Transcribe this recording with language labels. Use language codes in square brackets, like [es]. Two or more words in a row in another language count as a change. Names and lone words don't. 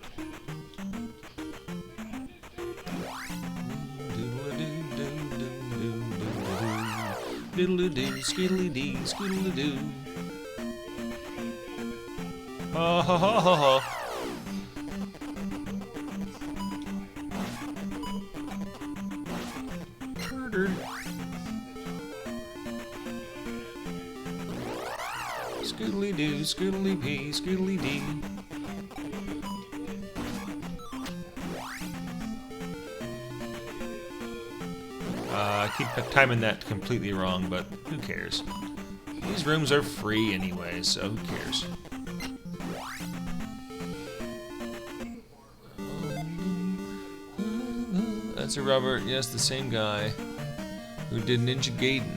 [en] Doodle-doo, skiddly-dee, skiddly-doo. Ha ha ha ha ha. Murdered. Skiddly-doo, skiddly-pee, skiddly-dee. I keep timing that completely wrong, but who cares? These rooms are free anyway, so who cares? That's a Robert, yes, the same guy who did Ninja Gaiden.